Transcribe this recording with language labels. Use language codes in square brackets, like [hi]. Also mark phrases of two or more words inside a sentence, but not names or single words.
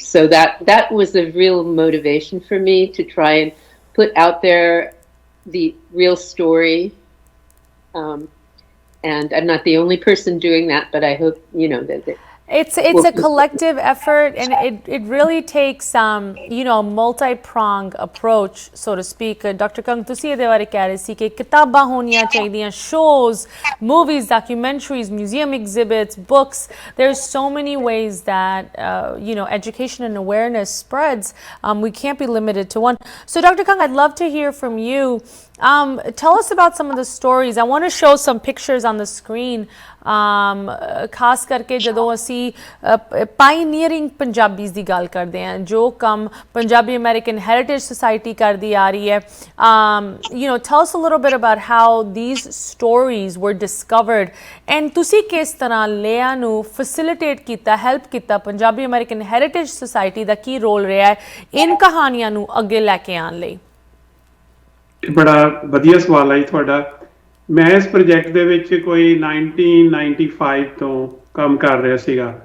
[en] So that was a real motivation for me to try and put out there the real story. And I'm not the only person doing that, but I hope, that it's a collective effort, and it really takes a multi-pronged approach, so to speak. Dr. [pa] Kang, ਤੁਸੀਂ ਇਹਦੇ ਬਾਰੇ ਕਹਿ ਰਹੇ ਸੀ ਕਿ ਕਿਤਾਬਾਂ ਹੋਣੀਆਂ ਚਾਹੀਦੀਆਂ, [en] shows, movies, documentaries, museum exhibits, books. There's so many ways that education and awareness spreads. We can't be limited to one. So Dr. Kang, I'd love to hear from you. Tell us about some of the stories. I want to show some pictures on the screen. [pa] ਖਾਸ ਕਰਕੇ ਜਦੋਂ ਅਸੀਂ [en] pioneering Punjabis [pa] ਦੀ ਗੱਲ ਕਰਦੇ ਹਾਂ, ਜੋ ਕੰਮ ਪੰਜਾਬੀ ਅਮਰੀਕਨ ਹੈਰੀਟੇਜ ਸੁਸਾਇਟੀ ਕਰਦੀ ਆ ਰਹੀ ਹੈ, [en] tell us a little bit about how these stories were discovered, and [pa] ਤੁਸੀਂ ਕਿਸ ਤਰ੍ਹਾਂ ਲਿਆ ਨੂੰ ਫੈਸਿਲਿਟੇਟ ਕੀਤਾ, ਹੈਲਪ ਕੀਤਾ, ਪੰਜਾਬੀ ਅਮਰੀਕਨ ਹੈਰੀਟੇਜ ਸੁਸਾਇਟੀ ਦਾ ਕੀ ਰੋਲ ਰਿਹਾ ਹੈ ਇਨ ਕਹਾਣੀਆਂ ਨੂੰ ਅੱਗੇ ਲੈ ਕੇ ਆਉਣ ਲਈ? ਬੜਾ ਵਧੀਆ ਸਵਾਲ ਹੈ ਤੁਹਾਡਾ। ਮੈਂ ਇਸ ਪ੍ਰੋਜੈਕਟ ਦੇ ਵਿੱਚ ਕੋਈ 1995 ਤੋਂ ਕੰਮ ਕਰ ਰਿਹਾ ਸੀਗਾ।